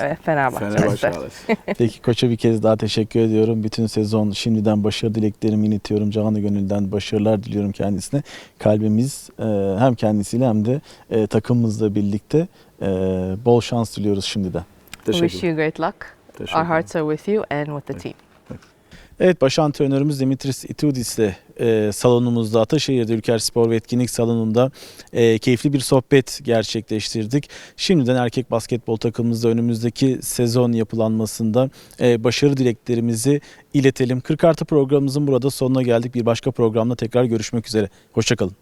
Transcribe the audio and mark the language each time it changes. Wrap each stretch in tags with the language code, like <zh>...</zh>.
<tr>Evet, Fenerbahçe. ailesi. Peki koça bir kez daha teşekkür ediyorum. Bütün sezon şimdiden başarı dileklerimi iletiyorum. Canı gönülden başarılar diliyorum kendisine. Kalbimiz hem kendisiyle hem de takımımızla birlikte bol şans diliyoruz şimdiden.</tr> <en>Wish you great luck. Our hearts are with you and with the team.</en> <tr>Evet, başantrenörümüz Dimitris Itoudis ile salonumuzda, Ataşehir'de Ülker Spor ve Etkinlik Salonu'nda keyifli bir sohbet gerçekleştirdik. Şimdiden erkek basketbol takımımızda önümüzdeki sezon yapılanmasında başarı dileklerimizi iletelim. 40 artı programımızın burada sonuna geldik. Bir başka programda tekrar görüşmek üzere. Hoşça kalın.</tr>